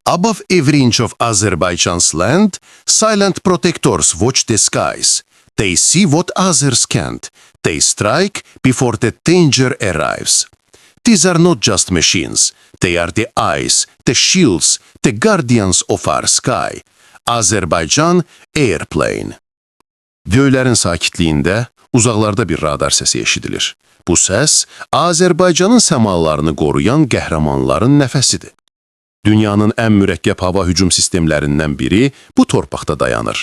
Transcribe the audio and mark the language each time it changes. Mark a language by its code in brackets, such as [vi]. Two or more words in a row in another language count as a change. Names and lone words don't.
[en] Above every inch of Azerbaijan's land, silent protectors watch the skies. They see what others can't. They strike before the danger arrives. These are not just machines. They are the eyes, the shields, the guardians of our sky. Azerbaycan Airplane. [az] Göylərin sakitliyində uzaqlarda bir radar səsi eşidilir. Bu səs Azərbaycanın səmalarını qoruyan qəhrəmanların nəfəsidir. Dünyanın ən mürəkkəb hava hücum sistemlərindən biri bu torpaqda dayanır.